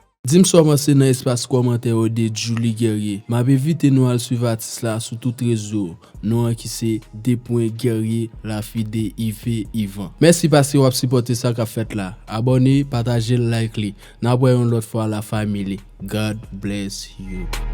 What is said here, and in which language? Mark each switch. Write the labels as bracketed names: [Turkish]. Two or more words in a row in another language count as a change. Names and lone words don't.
[Haitian Creole] Di m sou avanse nan espas kòmantè ou de Julie Guerrier. M ap envite nou al swiv atis la sou tout rezo. Nou an ki se D point Guerrier, lafi de Yves Yvan. Mèsi paske w ap sipòte sa k ap fèt la. Abòne, pataje, like li. N ap wè yon lòt fwa la fami li. [English] God bless you.